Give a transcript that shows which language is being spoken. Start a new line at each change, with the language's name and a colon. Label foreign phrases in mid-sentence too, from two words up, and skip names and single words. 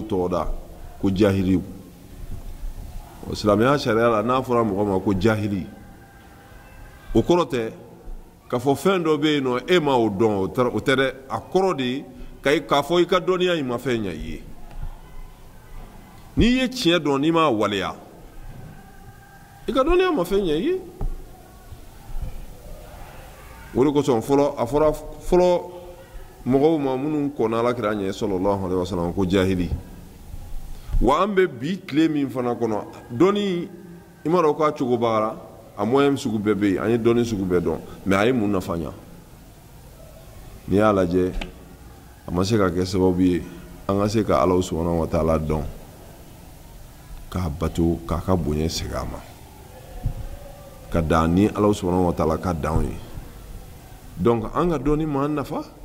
Bambara: tɔgɔda ko jahiliw o silamɛya sariya la n'a fɔra mɔgɔ ma ko jahili o kɔrɔ tɛ k'a fɔ fɛn dɔ bɛ yen nɔ e ma o dɔn o tɛ dɛ a kɔrɔ de ye k'a fɔ i ka dɔnniya in ma fɛn ɲɛ i ye n'i ye tiɲɛ dɔn n'i m'a waleya i ka dɔnniya ma fɛn ɲɛ i ye o de kosɔn a fɔra fɔlɔ mɔgɔw ma minnu kɔnna alakira ɲɛ
Arabic: صلى الله عليه وسلم
Bambara: ko jahili wa an bɛ bi tile min fana kɔnɔ dɔnni i ma dɔn k'a cogo bagara a moyen sugu bɛɛ bɛ yen an ye dɔnni sugu bɛɛ dɔn mais a ye mun nafa ɲa n'i y'a lajɛ a ma se ka kɛ sababu ye an ka se ka ala
Arabic: سبحانه وتعالى
Bambara: dɔn k'a bato k'a ka bonya segin a ma ka dan ni ala
Arabic: سبحانه وتعالى
Bambara: ka danw ye donc an ka dɔnni m'an nafa